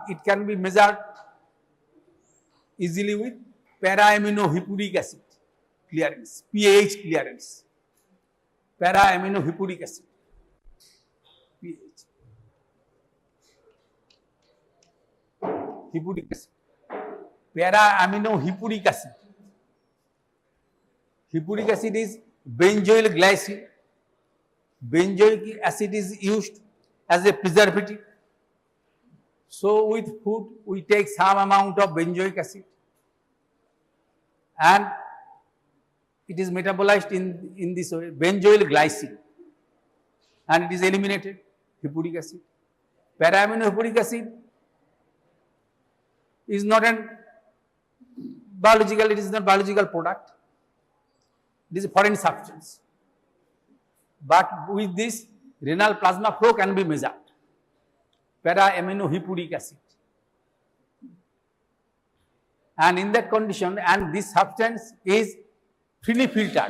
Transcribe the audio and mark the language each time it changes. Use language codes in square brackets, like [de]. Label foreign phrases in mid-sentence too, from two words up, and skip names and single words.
[en] it can be measured easily with para-aminohippuric acid clearance, pH clearance. Para-aminohippuric acid, pH. Hippuric acid. Para-aminohippuric acid. Hippuric acid is benzoyl glycine. Benzoic acid is used as a preservative. So with food we take some amount of benzoic acid and it is metabolized in this way, benzoyl glycine, and it is eliminated, hippuric acid. Para-aminohippuric acid is not a biological, it is not biological product. It is a foreign substance. But with this, renal plasma flow can be measured. Para-aminohippuric acid. And in that condition, and this substance is freely filtered.